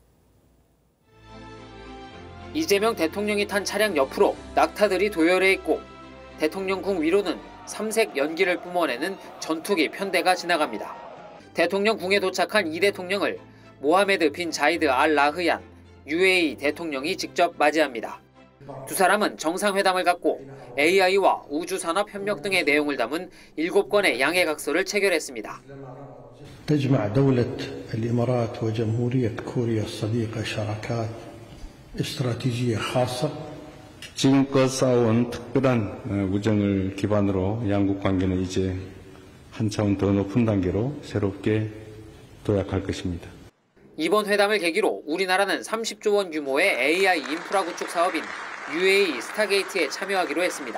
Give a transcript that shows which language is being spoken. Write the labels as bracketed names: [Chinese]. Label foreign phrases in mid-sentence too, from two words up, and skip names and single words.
[Korean] 이재명 대통령이 탄 차량 옆으로 낙타들이 도열해 있고 대통령궁 위로는 삼색 연기를 뿜어내는 전투기 편대가 지나갑니다. 대통령궁에 도착한 이 대통령을 모하메드 빈 자이드 알 나흐얀 UAE 대통령이 직접 맞이합니다. 두 사람은 정상회담을 갖고 AI와 우주산업 협력 등의 내용을 담은 7건의 양해각서를 체결했습니다. [Arabic] تجمع دولة الإمارات وجمهورية كوريا الصديقة شراكات استراتيجية خاصة. [Korean] 지금껏 쌓아온 특별한 우정을 기반으로 양국 관계는 이제 한 차원 더 높은 단계로 새롭게 도약할 것입니다. 이번 회담을 계기로 우리나라는 30조 원 규모의 AI 인프라 구축 사업인 UAE 스타게이트에 참여하기로 했습니다.